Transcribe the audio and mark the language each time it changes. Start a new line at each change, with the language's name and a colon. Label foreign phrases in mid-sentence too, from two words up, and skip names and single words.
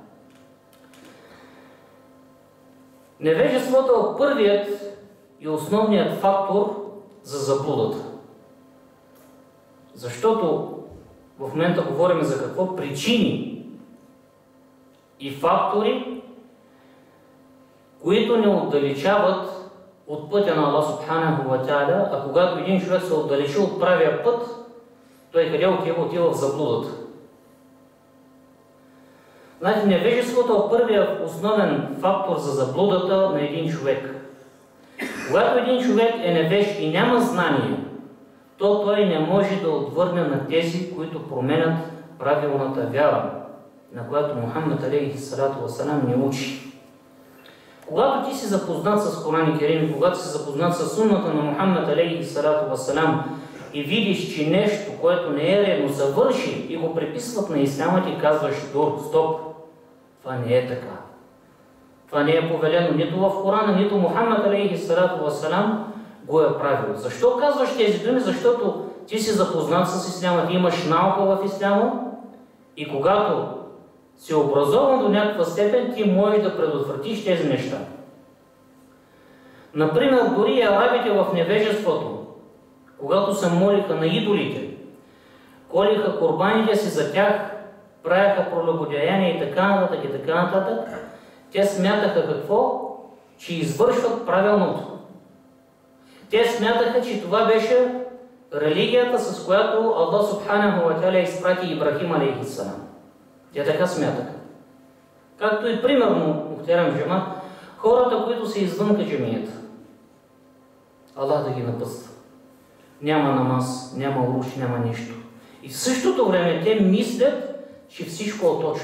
Bulgarian: Невежеството е първият и основният фактор за заблудата. Защото в момента говорим за какво? Причини и фактори, които не отдалечават от пътя на Аллах
Arabic: سبحانه وتعالى,
Bulgarian: а когато един човек се отдалечи от правия път, той къде отива? Отива в заблудата. Знаете, невежеството е първият основен фактор за заблудата на един човек. Когато един човек е невеж и няма знание, то той не може да отвърне на тези, които променят правилната вяра, на която Мухаммад
Arabic: عليه الصلاة والسلام
Bulgarian: ни учи. Когато ти си запознат с Коран и Керим, когато си запознат с сунната на Мухаммад
Arabic: عليه الصلاة والسلام
Bulgarian: и видиш, че нещо, което не е редно, завърши и го приписват на исляма, ти казваш: стоп, това не е така. Това не е повелено нито в Корана, нито Мухаммад
Arabic: عليه الصلاة والسلام
Bulgarian: го е правил. Защо казваш тези думи? Защото ти си запознат с исляма, ти имаш наука в исляма и когато си образован до някаква степен, ти можеш да предотвратиш тези неща. Например, дори арабите в невежеството, когато се молиха на идолите, колиха курбаните си за тях, правяха прелюбодеяния и така нататък, те смятаха какво? Че извършват правилното. Те смятаха, че това беше религията, с която Аллах
Arabic: سبحانه وتعالى
Bulgarian: изпрати Ибрахим алейхиссалам. Те така смятаха. Както и примерно,
Turkish: muhterem cemaat,
Bulgarian: хората, които са извънка джамията. Аллах да ги напъства. Няма намаз, няма уруш, няма нищо. И в същото време те мислят, че всичко е точно.